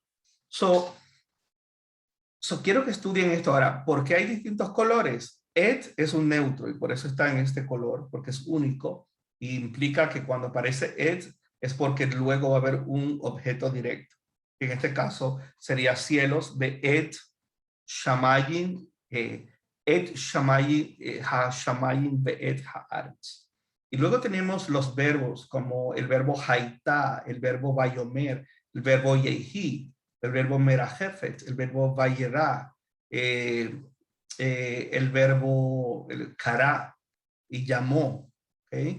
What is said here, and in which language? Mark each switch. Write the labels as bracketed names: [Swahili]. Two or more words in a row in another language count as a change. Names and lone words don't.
[Spanish] So quiero que estudien esto ahora. ¿Por qué hay distintos colores? Et es un neutro y por eso está en este color, porque es único y implica que cuando aparece et es porque luego va a haber un objeto directo. En este caso sería cielos de [Hebrew] את שמים את שמים השמים ואת הארץ. [Spanish] Y luego tenemos los verbos como el verbo haitá, el verbo bayomer, el verbo yehi, el verbo merajefet, el verbo vayerá, el verbo el kará y llamó, ¿okay?